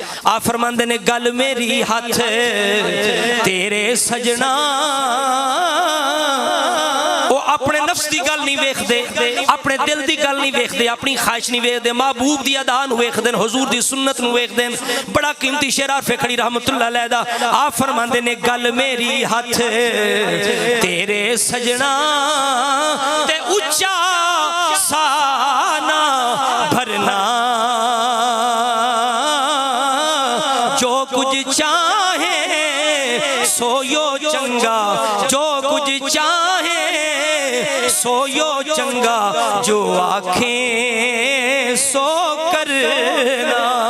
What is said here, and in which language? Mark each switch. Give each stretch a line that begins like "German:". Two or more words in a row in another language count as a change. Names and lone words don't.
Punjabi: آ فرماندے نے گل میری ہاتھ تیرے سجنا، وہ اپنے نفس کی گل نہیں ویکھدے، اپنے دل کی گل نہیں ویکھدے، اپنی خواہش نہیں ویکھدے، محبوب دی ادا نوں ویکھدے، حضور دی سنت نوں ویکھدے. بڑا قیمتی شعر عارفے کھڑی
Arabic: رحمة الله عليه
Punjabi: دا، آپ فرماندے نے گل میری ہتھ تیرے سجنا تے اچا سانا بھرنا، جو کچھ چاہے سویو چنگا، جو کچھ چاہے سویو چنگا، جو آنکھیں سو کرنا.